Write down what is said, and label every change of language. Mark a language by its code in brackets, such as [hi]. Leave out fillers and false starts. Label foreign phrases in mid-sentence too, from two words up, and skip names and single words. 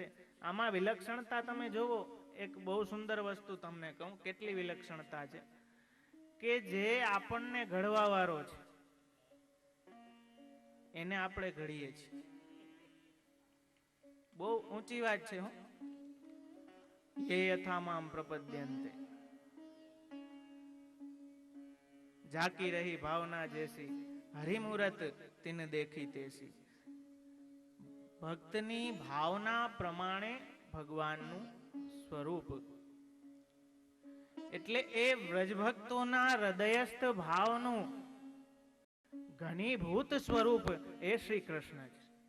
[gu] આમાં વિલક્ષણતા તમે જોવો, એક બહુ સુંદર વસ્તુ તમને કહું, કેટલી વિલક્ષણતા છે કે જે આપણને ઘડવા વાળો છે એને આપણે ઘડીએ છીએ. બહુ ઊંચી વાત છે. હું [sa] ये यथा माम प्रपद्यन्ते [awa] जाकी रही भावना जैसी हरिमूरत तिन देखी तेसी. [gu] ભક્તની ભાવના પ્રમાણે ભગવાનનું સ્વરૂપ, એટલે એ વ્રજભક્તોના હૃદયસ્થ ભાવનું ઘનીભૂત સ્વરૂપ એ શ્રી કૃષ્ણ છે.